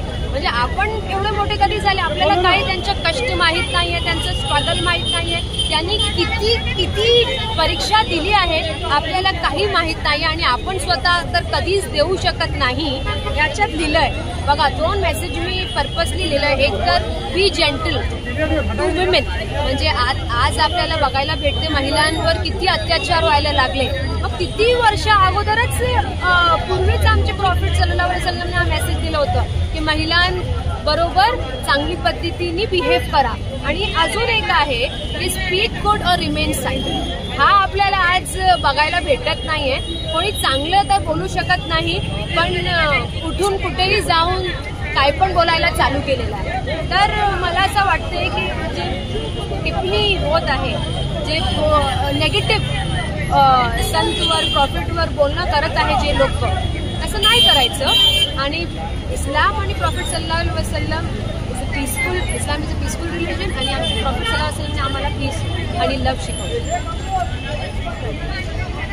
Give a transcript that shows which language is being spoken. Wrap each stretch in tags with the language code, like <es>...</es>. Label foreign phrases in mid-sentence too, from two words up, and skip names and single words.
<mr>म्हणजे आपण एवढे मोठे कधी झाले, आपल्याला काही त्यांचं कष्ट माहीत नाही आहे, त्यांचं स्ट्रगल माहीत नाही आहे, त्यांनी किती परीक्षा दिली आहे आपल्याला काही माहीत नाही आणि आपण स्वतः तर कधीच देऊ शकत नाही। याच्यात लिहिलं आहे बघा, 2 मेसेज मी पर्पजली लिहिलं आहे। एक तर</mr> <en>be gentle to women,</en> <mr>म्हणजे आज आपल्याला बघायला भेटते महिलांवर किती अत्याचार व्हायला लागले। मग किती वर्ष अगोदरच पूर्वीच आमचे प्रॉफिट</mr> <ar>صلى الله عليه وسلم</ar> <mr>हा मेसेज दिलं होतं की महिलांबरोबर चांगली पद्धतीने बिहेव करा। आणि अजून एक आहे की</mr> <en>speak good or remain silent.</en> <mr>हा आपल्याला आज बघायला भेटत नाहीये। कोणी चांगलं तर बोलू शकत नाही, पण कुठून कुठेही जाऊन काय पण बोलायला चालू केलेलं आहे। तर मला असं वाटतंय की जे टिप्पणी होत आहे, जे नेगेटिव्ह संतवर प्रॉफिटवर बोलणं करत आहे जे लोक, असं नाही करायचं। आणि इस्लाम आणि प्रॉफिट</mr> <ar>صلى الله عليه وسلم</ar> <en>Islam is a peaceful religion</en> <mr>आणि प्रॉफिट</mr> <ar>صلى الله عليه وسلم</ar> <mr>आम्हाला पीस आणि लव्ह शिकवलं।</mr>